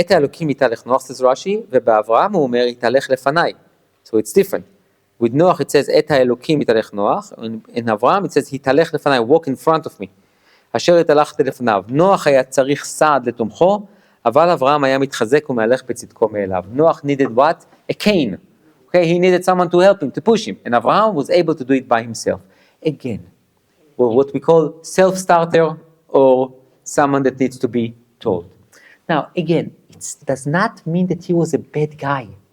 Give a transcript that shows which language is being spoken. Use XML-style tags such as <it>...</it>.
<he>את האלוקים יתהלך נוח,</he> <en>says Rashi,</en> <he>ובאברהם הוא אומר יתהלך לפניי.</he> <en>So it's different. With Noach it says</en> <he>את האלוקים יתהלך נוח,</he> <en>in Avraham it says</en> <he>יתהלך לפניי,</he> <en>walk in front of me.</en> <he>אשר התהלכתי לפניו. נוח היה צריך סעד לתומכו, אבל אברהם היה מתחזק ומהלך בצדקו מאליו.</he> <en>Noach needed what? A cane. Okay, he needed someone to help him, to push him. And Avraham was able to do it by himself. Again, well, what we call self-starter or someone that needs to be told. Now, again, it does not mean that he was a bad guy.</en>